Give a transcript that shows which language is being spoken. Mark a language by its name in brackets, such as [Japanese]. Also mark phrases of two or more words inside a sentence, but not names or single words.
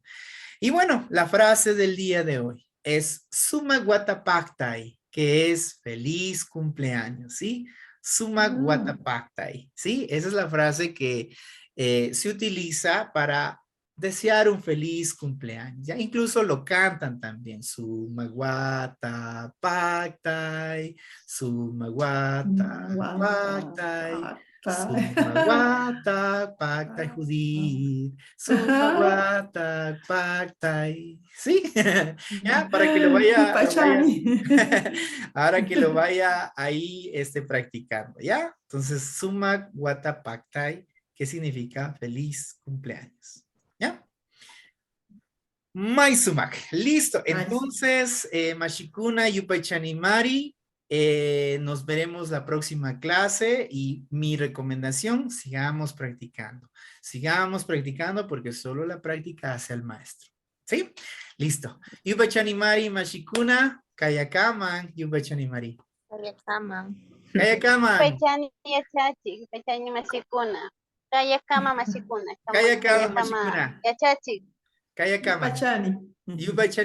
[Spanish] Y bueno, la frase del día de hoy es [Quechua] Suma Guatapactai, [Spanish] que es feliz cumpleaños, ¿sí? [Quechua] Suma Guatapactai, ¿sí? [Spanish] Esa es la frase que se utiliza para desear un feliz cumpleaños. Ya incluso lo cantan también. [Quechua] Suma Guatapactai, Suma Guata, Guatapactai. pata. Sumawata Pactai Judith, Sumawata Pactai. [Spanish] ¿Sí? ¿Ya? Para que lo vaya, [Quechua] Pachani. [Spanish] ahora que lo vaya ahí practicando, ¿ya? Entonces, [Quechua] Sumawata Pactai, [Spanish] ¿qué significa feliz cumpleaños? ¿Ya? [Quechua] Maisumak, listo. Entonces, Mashikuna, Yupaychanimari, [Spanish] nos veremos la próxima clase y mi recomendación, sigamos practicando porque solo la práctica hace al maestro. ¿Sí? Listo. [Quechua] Yupaychanimari, Mashikuna, Kayakaman, Yupaychanimari. Kayakama. Kayakaman, Pechani yachachi, pechani mashikuna. Kaya kama mashikuna. Kama Kayakaman, kaya kama Mashikuna, yachachi. Kayakaman, Pachani.